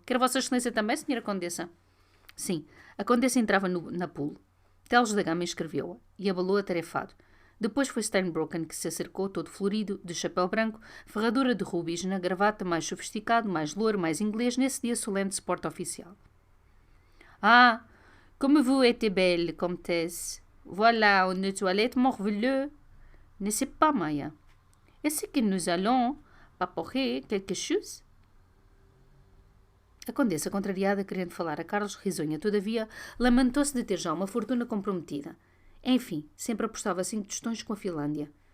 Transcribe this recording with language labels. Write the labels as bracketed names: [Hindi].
[Portuguese] Quer Vossa Excelência também, senhora Condessa? Sim, a Condessa entrava na pool. Teles da Gama escreveu-a e abalou atarefado. Depois foi Steinbrocken que se acercou, todo florido, de chapéu branco, ferradura de rubis na gravata, mais sofisticado, mais louro, mais inglês, nesse dia solene de suporte oficial. [French] Ah, comme vous êtes belle, comtesse. Voilà une toilette merveilleuse. N'est-ce pas, Maya? Est-ce que nous allons paporer quelque chose? [Portuguese] A condessa, contrariada, querendo falar a Carlos, risonha, todavia, lamentou-se de ter já uma fortuna comprometida. Enfim, sempre apostava 5 tostões com a Finlândia.